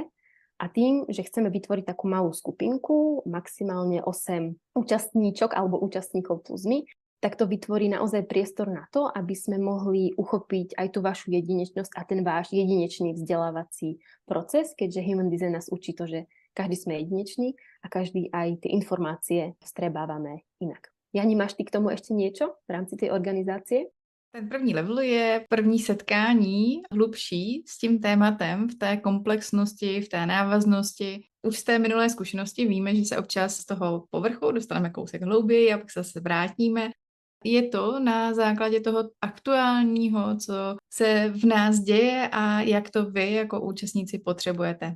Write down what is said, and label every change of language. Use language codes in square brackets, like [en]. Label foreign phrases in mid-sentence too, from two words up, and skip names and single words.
[sk] A tým, že chceme vytvoriť takú malú skupinku, maximálne 8 účastníčok alebo účastníkov plus my, tak to vytvorí naozaj priestor na to, aby sme mohli uchopiť aj tú vašu jedinečnosť a ten váš jedinečný vzdelávací proces, keďže Human Design nás učí to, že každý sme jedinečný a každý aj tie informácie vstrebávame inak. Jani, máš ty k tomu ešte niečo v rámci tej organizácie? [cs] Ten první level je první setkání hlubší s tím tématem v té komplexnosti, v té návaznosti. Už z té minulé zkušenosti víme, že se občas z toho povrchu dostaneme kousek hlouběji a pak se zase vrátíme. Je to na základě toho aktuálního, co se v nás děje a jak to vy jako účastníci potřebujete.